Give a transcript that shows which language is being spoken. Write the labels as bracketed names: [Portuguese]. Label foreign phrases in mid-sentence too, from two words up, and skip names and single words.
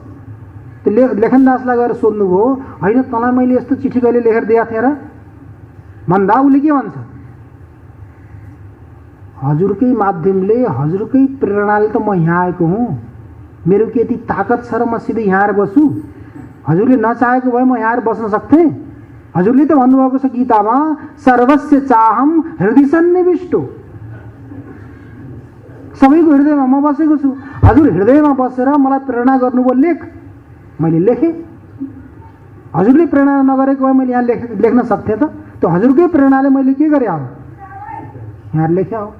[Nepali] त्यो लेखनदासलाई गएर सोध्नुभयो, होइन तँलाई मैले यस्तो चिठी कहिले लेखेर दिएको थिएँ र भन्दा उसले के भन्छ, हजुरकै माध्यमले, हजुरकै प्रेरणाले त म यहाँ आएको हुँ, मेरो के यति ताकत छ र म सिधै यहाँ आएर बस्छु, हजुरले नचाहेको भए म यहाँ आएर बस्न सक्थेँ। हजुरले त भन्नुभएको छ गीतामा, [Sanskrit] सर्वस्य चाहम हृदय सन्निविष्टो, [Nepali] सबैको हृदयमा म बसेको छु। हजुर हृदयमा बसेर मलाई प्रेरणा गर्नुभयो, लेख, मैले लेखेँ। हजुरले प्रेरणा नगरेको भए मैले यहाँ लेख्न सक्थेँ त, त्यो हजुरकै प्रेरणाले मैले के गरेँ, अब यहाँ लेख्या हो।